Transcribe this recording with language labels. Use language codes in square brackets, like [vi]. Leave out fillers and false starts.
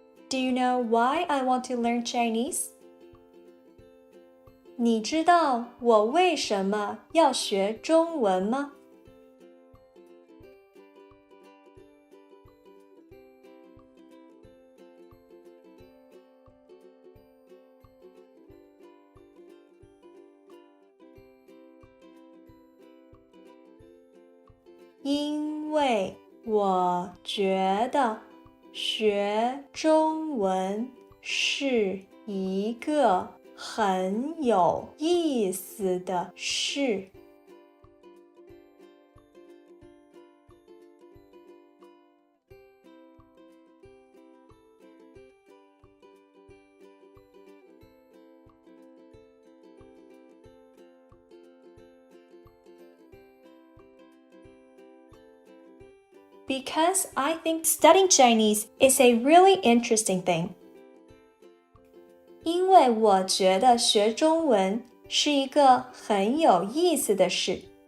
[en] Do you know why I want to learn Chinese? [zh] 你知道我为什么要学中文吗？因为我觉得学中文是一个很有意思的事。 [en] Because I think studying Chinese is a really interesting thing. [zh] 因为我觉得学中文是一个很有意思的事。